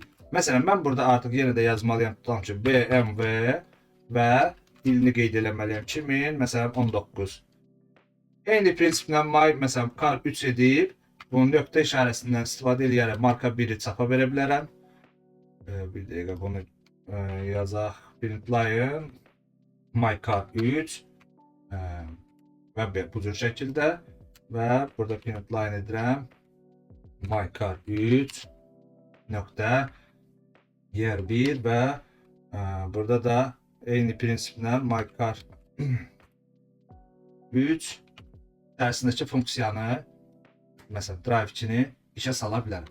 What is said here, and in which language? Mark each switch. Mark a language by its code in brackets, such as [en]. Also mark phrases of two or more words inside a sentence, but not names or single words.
[az] Məsələn, mən burada artıq yenə də yazmalıyam, tutalım ki, BMW və ilini qeyd eləməliyəm 2000, məsələn 19. Eyni prinsiplə my, məsələn, car3 edib, bunun nöqtə işarəsindən istifadə edərək marka 1'i çapa verə bilərəm. Bir dəqiqə bunu yazaq, [en] print line my car3 [az] və bu cür şəkildə və burada [en] print line [az] edirəm [en] my car3 [az] nöqtə year 1 və burada da eyni prinsiplə [en] my car3 [az] içərisindəki funksiyanı məsələn drive-2-ni işə sala bilərəm.